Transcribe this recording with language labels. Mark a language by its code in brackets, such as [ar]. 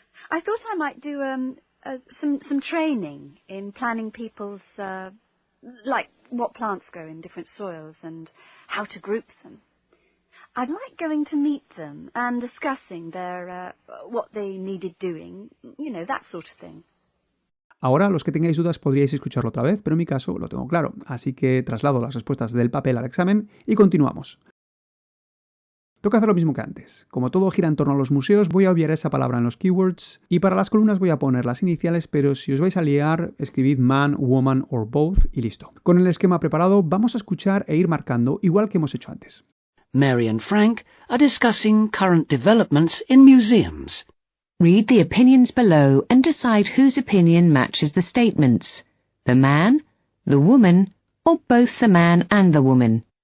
[en] I thought I might do some training in planning people's, like what plants grow in different soils and how to group them. I'd like going to meet them and discussing their what they needed doing, that sort of thing. [es] Ahora, los que tengáis dudas podríais escucharlo otra vez, pero en mi caso lo tengo claro, así que traslado las respuestas del papel al examen y continuamos. Toca hacer lo mismo que antes. Como todo gira en torno a los museos, voy a obviar esa palabra en los keywords y para las columnas voy a poner las iniciales, pero si os vais a liar, escribid [en] man, woman or both [es] y listo. Con el esquema preparado, vamos a escuchar e ir marcando igual que hemos hecho antes. [en] Mary and Frank are discussing current developments in museums. Read the opinions below and decide whose opinion matches the statements. The man, the woman, or both the man and the woman.